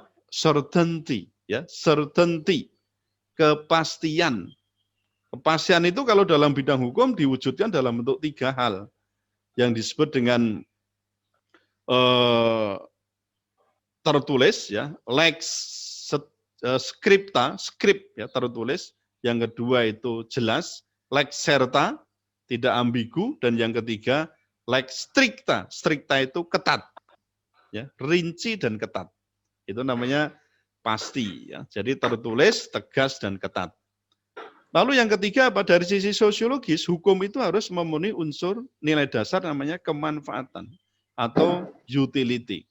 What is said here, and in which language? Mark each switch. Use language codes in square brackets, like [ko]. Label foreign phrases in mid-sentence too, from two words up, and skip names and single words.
[en] Certainty ya, certainty. [id] Kepastian. Kepastian itu kalau dalam bidang hukum diwujudkan dalam bentuk 3 hal yang disebut dengan tertulis ya, [la] lex scripta, [id] script ya tertulis. Yang kedua itu jelas, [la] lex certa, [id] tidak ambigu, dan yang ketiga [la] lex stricta. [id] Stricta itu ketat. Ya, rinci dan ketat. Itu namanya pasti ya. Jadi tertulis, tegas dan ketat. Lalu yang ketiga apa? Dari sisi sosiologis, hukum itu harus memenuhi unsur nilai dasar namanya kemanfaatan atau utility.